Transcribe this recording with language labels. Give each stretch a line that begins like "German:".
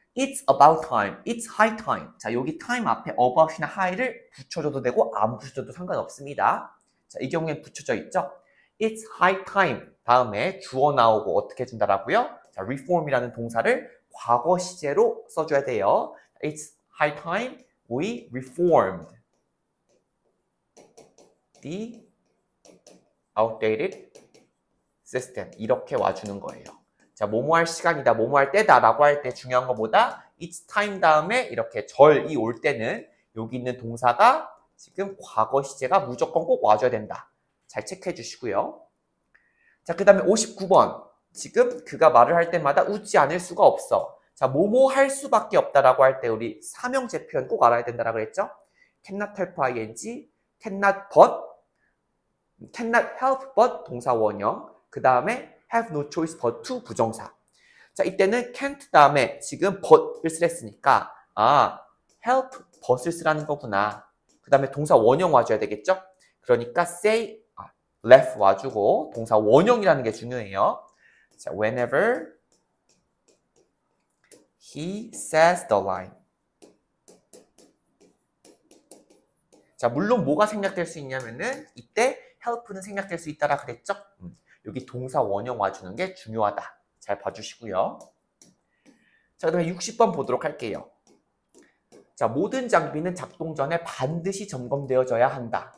English: It's about time. It's high time.
Korean: 자, 여기 time 앞에 about이나 high를 붙여줘도 되고 안 붙여줘도 상관없습니다. 자, 이 경우엔 붙여져 있죠.
English: It's high time
Korean: 다음에 주어 나오고 어떻게 해준다라고요? 자, reform이라는 동사를 과거 시제로 써줘야 돼요.
English: It's high time we reformed the outdated system.
Korean: 이렇게 와주는 거예요. 자, 뭐뭐 할 시간이다, 뭐뭐 할 때다 라고 할 때 중요한 것보다 it's time 다음에 이렇게 절이 올 때는 여기 있는 동사가 지금 과거 시제가 무조건 꼭 와줘야 된다. 잘 체크해 주시고요. 자, 그 다음에 59번. 지금 그가 말을 할 때마다 웃지 않을 수가 없어. 자, 뭐뭐 할 수밖에 없다라고 할 때 우리 삼형제 표현 꼭 알아야 된다라고 그랬죠?
English: cannot help ing, cannot but, cannot help but
Korean: 동사 원형, 그 다음에
English: have no choice but to 부정사.
Korean: 자, 이때는 can't 다음에 지금 but을 쓰랬으니까 help but을 쓰라는 거구나. 그 다음에 동사 원형 와줘야 되겠죠? 그러니까 say, left 와주고 동사 원형이라는 게 중요해요.
English: 자, whenever he says the line.
Korean: 자, 물론 뭐가 생략될 수 있냐면은 이때 help는 생략될 수 있다라 그랬죠? 여기 동사 원형 와주는 게 중요하다. 잘 봐주시고요. 자, 그 다음에 60번 보도록 할게요. 자, 모든 장비는 작동 전에 반드시 점검되어져야 한다.